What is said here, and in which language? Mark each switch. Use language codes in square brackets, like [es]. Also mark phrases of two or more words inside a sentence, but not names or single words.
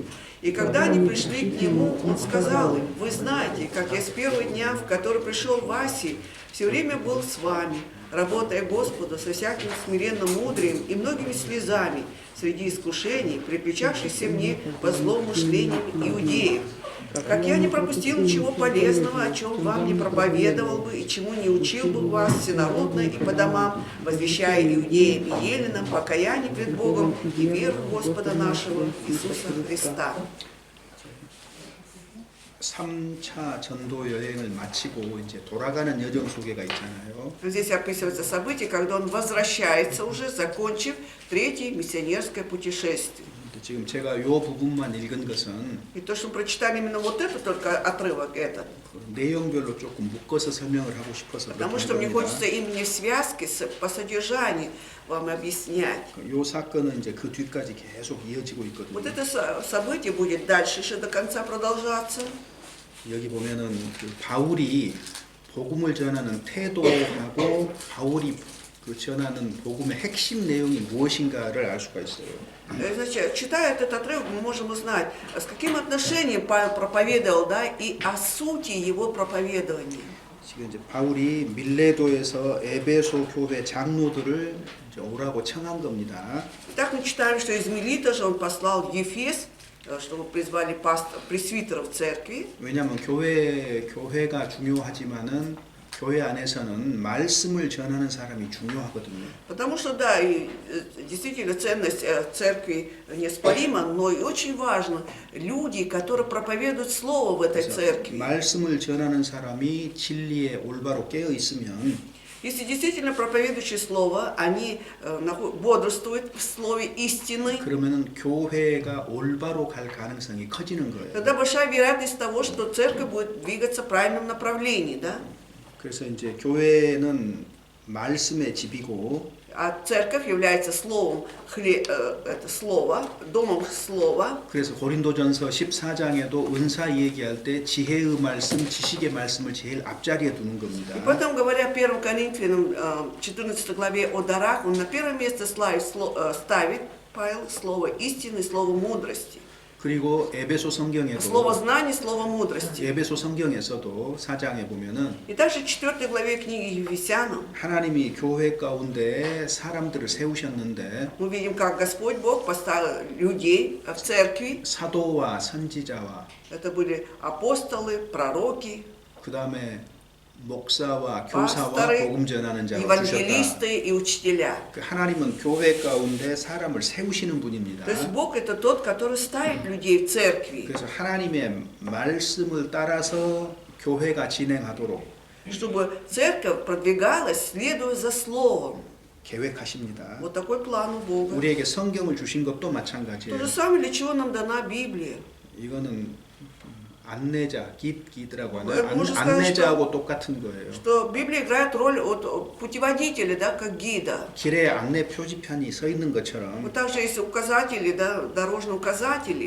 [ru] И когда они пришли к нему, он сказал им: «Вы знаете, как я с первого дня, в который пришел в Асии, все время был с вами, работая Господу со всяким смиренным мудрием и многими слезами среди искушений, приключавшихся мне по злоумышлениям иудеев. Как я не пропустил ничего полезного, о чем вам не проповедовал бы и чему не учил бы вас всенародно и по домам, возвещая иудеям и еленам покаяние пред Богом и веру в Господа нашего Иисуса Христа». [ko] 3차 전도 여행을 마치고 이제 돌아가는 여정 속에가 있잖아요. [ru] Здесь описывается событие, когда он возвращается уже, закончив третье миссионерское путешествие. [ko] 근데 지금 제가 요 부분만 읽은 것은 [ru] И то, что мы прочитали именно вот это, только отрывок этот. [ko] 내용별로 조금 묶어서 설명을 하고 싶어서 [ru] Потому [ko] 그렇게 [ru] что мне [ko] 합니다. [ru] хочется именно в связке по содержанию вам объяснять. [ko] 요 사건은 이제 그 뒤까지 계속 이어지고 [ru] Вот [ko] 있거든요. [ru] это событие будет дальше еще до конца продолжаться. [ko] 여기 보면은 그 바울이 복음을 전하는 태도하고 바울이 그 전하는 복음의 핵심 내용이 무엇인가를 알 수가 있어요. [ru] Значит, читая этот отрывок, мы можем узнать, с каким отношением Павел проповедовал, да, и о сути его проповедования. [ko] 지금 이제 바울이 밀레도에서 에베소 교회 장로들을 이제 오라고 청한 겁니다. [ru] Итак, мы читаем, что из Милита же он послал в Ефес, чтобы призвали пресвитеров церкви. [ko] 왜냐하면 교회가 중요하지만은 교회 안에서는 말씀을 전하는 사람이 중요하거든요. [ru] Потому что, да, и действительно ценность церкви неоспорима, но и очень важно люди, которые проповедуют слово в этой церкви. [ko] 말씀을 전하는 사람이 진리에 올바로 깨어 있으면 [ru] Если действительно проповедующие слово, они бодрствуют в слове истины, [ko] 그러면은 교회가 올바로 갈 가능성이 커지는 거예요. [ru] тогда большая вероятность того, что церковь будет двигаться в правильном направлении, да? [ko] 그래서 이제 교회는 말씀의 집이고 [ru] А церковь является словом, это слово, домом слова. [ko] 그래서 고린도전서 14장에도 은사 얘기할 때 지혜의 말씀, 지식의 말씀을 제일 앞자리에 두는 겁니다. [ru] И потом, говоря 1 Коринфянам 14 главе о дарах, он на первое место ставит Павел слово истины, слово мудрости. [ko] 그리고 에베소 성경에도 [ru] Слово знания, слово мудрости. [ko] 에베소 성경에서도 4장에 보면은 [ru] И также в 4 главе книги Ефесянам [ko] 하나님이 교회 가운데 사람들을 세우셨는데 [ru] мы видим, как Господь Бог поставил людей в церкви. [ko] 사도와 선지자와 [ru] Это были апостолы, пророки, [ko] 그 다음에 목사와 교사와 [ru] пасторы, [ko] 복음 전하는 자가 주셨다. [ru] евангелисты и учителя. [ko] 그 하나님은 교회 가운데 사람을 세우시는 분입니다. [ru] То есть Бог это тот, который ставит людей в церкви, [ko] 그래서 하나님의 말씀을 따라서 교회가 진행하도록 [ru] чтобы церковь продвигалась, следуя за Словом. [ko] 계획하십니다. [ru] Вот такой план у Бога. [ko] 우리에게 성경을 주신 것도 [ru] То [ko] 마찬가지예요. [ru] же самое, для чего нам дана Библия. [ko] 이거는 안내자, 기드라고 [ru] Ну, [ko] 하는 [ru] можно сказать, [ko] 안내자하고 똑같은 거예요. [ru] что Библия играет роль путеводителя, да, как гида. [ko] 길에 안내 표지판이 서 있는 것처럼 [ru] Вот также есть указатели, да, дорожные указатели,